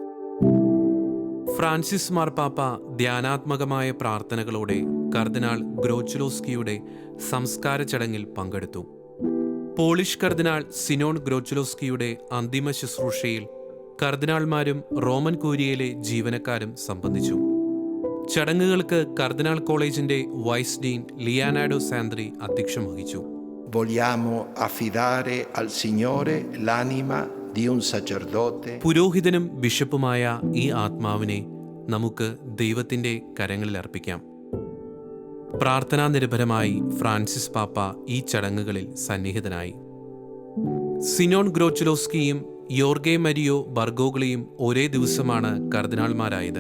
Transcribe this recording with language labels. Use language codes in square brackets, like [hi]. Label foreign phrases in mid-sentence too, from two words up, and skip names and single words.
[ml] ഫ്രാൻസിസ് മാർപ്പാപ്പ ധ്യാനാത്മകമായ പ്രാർത്ഥനകളോടെ കർദിനാൾ ഗ്രോച്ചുലോസ്കിയുടെ സംസ്കാര ചടങ്ങിൽ പങ്കെടുത്തു. പോളിഷ് കർദിനാൾ സിനോൺ ഗ്രോച്ചുലോസ്കിയുടെ അന്തിമ ശുശ്രൂഷയിൽ കർദിനാൾമാരും റോമൻ കൂരിയയിലെ ജീവനക്കാരും സംബന്ധിച്ചു. ചടങ്ങുകൾക്ക് കർദിനാൾ കോളേജിന്റെ വൈസ് ഡീൻ ലിയാനാഡോ സാന്ദ്രി അധ്യക്ഷം വഹിച്ചു. [it] Vogliamo affidare al Signore l'anima di un sacerdote. [ml] പുരോഹിതനും ബിഷപ്പുമായ ഈ ആത്മാവിനെ നമുക്ക് ദൈവത്തിന്റെ കരങ്ങളിൽ അർപ്പിക്കാം. പ്രാർത്ഥനാ നിരഭരമായി ഫ്രാൻസിസ് പാപ്പ ഈ ചടങ്ങുകളിൽ സന്നിഹിതനായി. സിനോൺ ഗ്രോച്ചുലോസ്കിയും യോർഗെ മരിയോ ബർഗോഗ്ലിയും ഒരേ ദിവസമാണ് കർദിനാൾമാരായത്.